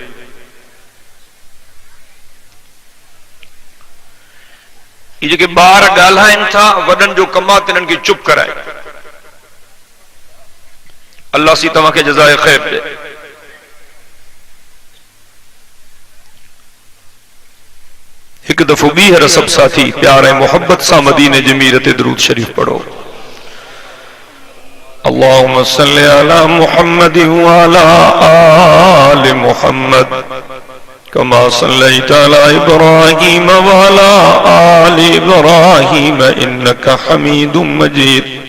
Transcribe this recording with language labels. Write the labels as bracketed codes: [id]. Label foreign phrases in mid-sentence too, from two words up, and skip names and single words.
[sd] ये जेके ॿार ॻाल्हाइनि था वॾनि जो कमु आहे त इन्हनि खे चुप कराए। अल्लाह सी तव्हांखे जज़ाए ख़ैर ॾे। एक दफो ॿीहर सब साथी प्यार ऐं मोहब्बत सां मदीने जे मीर ते दुरूद शरीफ पढ़ो। [ar] اللهم صل على محمد وعلى آل محمد كما صليت على إبراهيم وعلى آل إبراهيم إنك حميد مجيد.